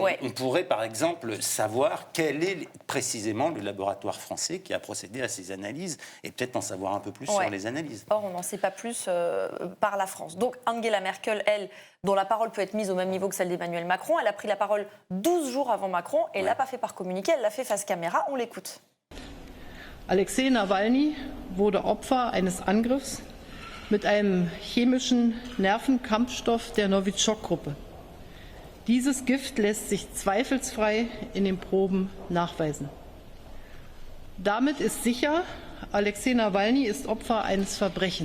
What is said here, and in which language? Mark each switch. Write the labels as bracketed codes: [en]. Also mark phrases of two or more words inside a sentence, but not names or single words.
[fr] On pourrait, par exemple, savoir quel est précisément le laboratoire français qui a procédé à ces analyses, et peut-être en savoir un peu plus sur les analyses. Or, on n'en sait pas plus par la France. Donc, Angela Merkel, elle, dont la parole peut être mise au même niveau que celle d'Emmanuel Macron, elle a pris la parole 12 jours avant Macron et l'a pas fait par communiqué, elle l'a fait face caméra. On l'écoute. [de] Alexei Nawalny wurde Opfer eines Angriffs mit einem chemischen Nervenkampfstoff der Novichok-Gruppe. Dieses Gift lässt sich zweifelsfrei in den Proben nachweisen. Damit ist sicher, Alexei Nawalny ist Opfer eines Verbrechens.